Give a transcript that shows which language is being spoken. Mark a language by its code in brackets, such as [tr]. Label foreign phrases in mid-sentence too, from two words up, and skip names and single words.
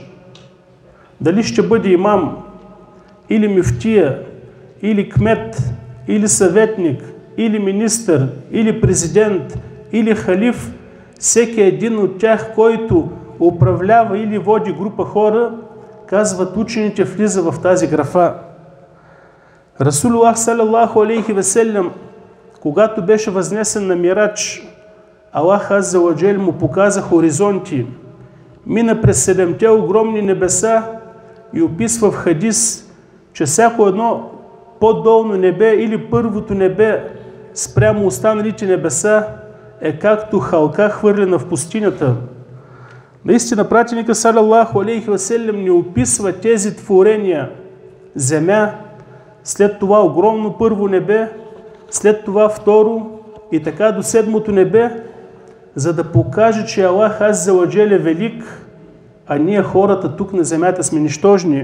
[bg] Дали ще бъде имам, или мюфтия, или кмет, или съветник, или министър, или президент, или халиф, всеки един от тях, който управлява или води група хора, казват учените, влиза в тази графа. Расулуллах [ar] صلى الله عليه وسلم, [bg] когато беше възнесен на мирадж, Аллах [ar] عز وجل [bg] му показа хоризонти, мина през 7-те огромни небеса и описва в хадис, че всяко едно по-долно небе или първото небе спрямо останалите небеса е както халка хвърлена в пустинята. Наистина пратеника [ar] صلى الله عليه وسلم [bg] ни описва тези творения. Земя, след това огромно първо небе, след това второ и така до 7-то небе, за да покаже, че Аллах [ar] عز وجل [bg] е велик, а ние хората тук на земята сме нищожни.